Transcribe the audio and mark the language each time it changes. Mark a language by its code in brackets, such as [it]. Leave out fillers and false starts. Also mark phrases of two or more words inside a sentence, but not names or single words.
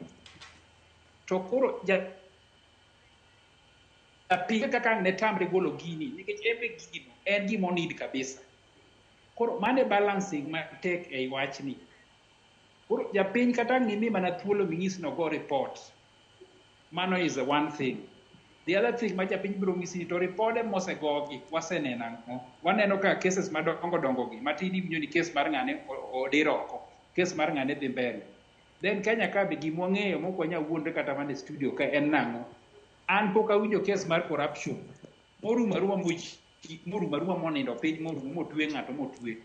[luo] To koro japiny kaka ang' ne tamre golo gini, nikech gino en gima onid kabisa. Koro mane balancing matek ei wachni. Koro japiny kata ang' nimi mana thuolo ming'is no go report. Mano [en] is one thing. The other thing [luo] ma japiny biro ng'isi to ripode mosegogi waseneno ang'o. Waneno ka cases madongo gi matin iwinjo ni case mar ng'ane odir oko, case mar ng'ane dhi mbele. Then Kenya ka be gima wang'eyo mok wanyal wuondre kata mana e studio ka en nang'o. An pok awinjo case mar corruption morumo aruma monindo piny motwe ng'ato motwe.